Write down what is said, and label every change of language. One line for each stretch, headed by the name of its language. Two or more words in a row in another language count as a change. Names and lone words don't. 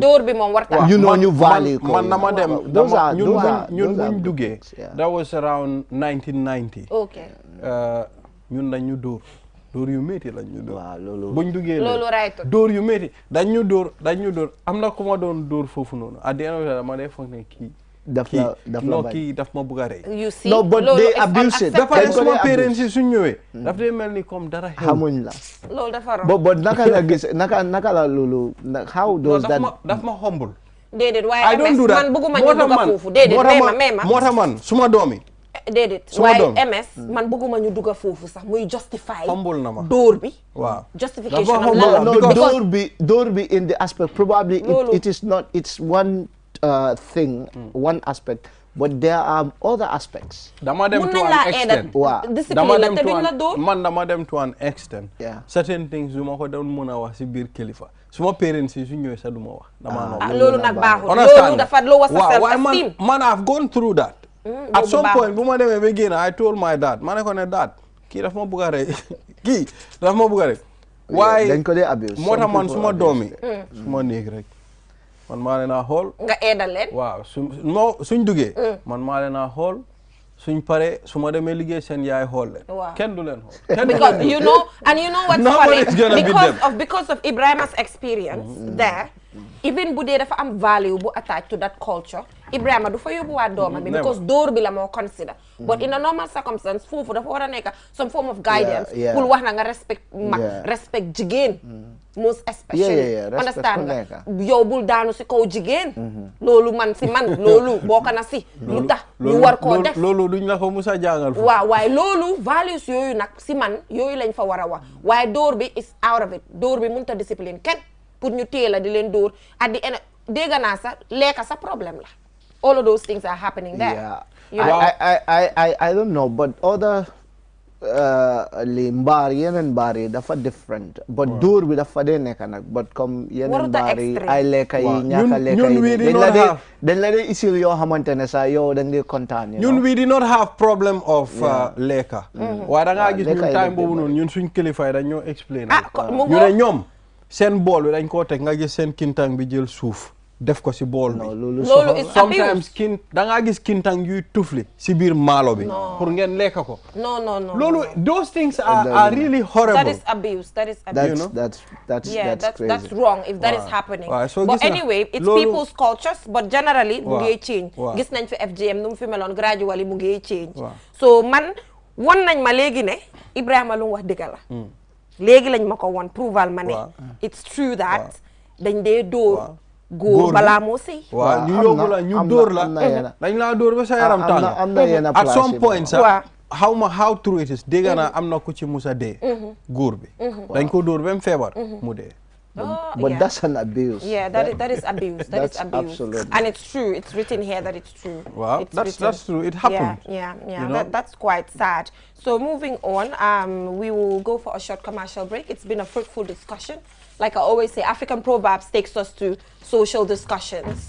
Wolof: door bi moom warta
English: you know
Wolof: ñu value ko. Man dama dem ñun buñ duggee
English: that was around 1990. Okay.
Wolof: ñun dañu door yu métti lañ ñu door. Waaw loolu. buñ duggee loolu right. door yu métti dañ ñu door am na ku ma doon door foofu noonu
English: at the end of the day
Wolof: dama dee foog ne kii. daf la kii daf ma bugg a rey.
English: You see. No, but they abuse it.
Wolof: dafa ne suma parents yi suñ ñëwee. daf dee mel ni comme dara xew. xamuñ la. loolu dafa rom. but naka la gis naka la loolu
English: how does that.
Wolof: daf ma humble. déedéet waaye MS man bëgguma ñu dugg foofu déedéet même moo tax man suma doomi. déedéet waaye MS man bëgguma ñu dugg foofu sax muy justify. humble na ma dóor bi. waaw justification am lan
English: no
Wolof: dóor bi
English: in the aspect probably it is not it's one thing one aspect. But there are other aspects.
Wolof: Dama dem
English: to an extent.
Wolof: Dama dem
English: to an extent. Yeah. Certain things
Wolof: du ma ko doon mën a wax si biir kilifa. Suma parents yi su ñëwee sax du ma wax. Dama loolu nag baaxul. loolu dafa lower sa self-esteem.
English: Man I've gone through that. At some point
Wolof: bu ma demee ba génn
English: I told my dad
Wolof: ma ne ko ne dad kii daf ma bugg a rey kii daf ma bugg a rey. waaye dañ ko dee abuse. moo tax man suma doom yi suma néeg rek. man maa leen a xool. nga eedal leen. waaw suñ duggee. man maa leen a xool suñ pare su ma demee liggéey seen yaay xool leen. waaw kenn du leen xool.
English: because you know what's funny because of Ibrahim's experience there even
Wolof: bu dee dafa am value bu
English: attached to that culture
Wolof: Ibrahima du fa yóbbuwaat doomam bi because dóor bi la moo consider
English: but in a normal circumstance
Wolof: foofu dafa war a nekk
English: some form of guidance
Wolof: pour wax na nga respect mag respect jigéen
English: most especially understand
Wolof: nga yow bul daanu si kaw jigéen loolu man loolu bokk na si lu tax ñu war koo def loolu duñ la ko musa jàngal waaw waaye loolu values yooyu nag si man yooyu lañ fa war a wax waaye dóor bi
English: is out of it
Wolof: dóor bi mënut a discipline kenn pour ñu téye la di leen dóor
English: at the end
Wolof: dégg naa sax lekka sa problème la
English: all of those things are happening there. Yeah. You know? I don't know, but other
Wolof: yeneen mbaar yi dafa
English: different.
Wolof: But dóor bi dafa dee nekk nag but comme yeneen mbaar yi ay lekka yi ñaaka lekka yi dañ la dee isil yoo xamante ne sax yow da ngay kontaan. ñun
English: we did not have problem of lekka.
Wolof: waaye da ngaa gis ñun time boobu noonu ñun suñ kilifa yi dañ ñoo explain. ñu ne ñoom seen bool bi dañ koo teg nga gis seen kintang bi jël suuf. def ko si bool bi loolu sometimes da ngaa gis kintang yuy tufli si biir maalo bi pour ngeen lekk ko non loolu
English: those things are really horrible that is abuse that's crazy that's wrong if that is happening but anyway it's people's cultures but generally
Wolof: mu ngi change gis nañ fi FGM nu mu fi meloon gradually mu ngi change so man won nañ ma léegi ne Ibrahima lu mu wax dëgg la léegi lañ ma ko won prouval ma ne
English: it's true that
Wolof: dañ dee dóor góor balaa moo sëy waaw ñu yóbbu la ñu dóor la dañ laa dóor ba sa yaram tàng
English: at some point
Wolof: sax
English: how true it is
Wolof: dégg naa am na ku ci musa dee góor bi dañ ko dóor ba mu feebar mu dee
English: but that's an abuse that is abuse that is abuse absolutely. And it's true it's written here that it's true wow that's true it happened that's quite sad so moving on we will go for a short commercial break. It's been a fruitful discussion. Like I always say, African Proverbs takes us to social discussions.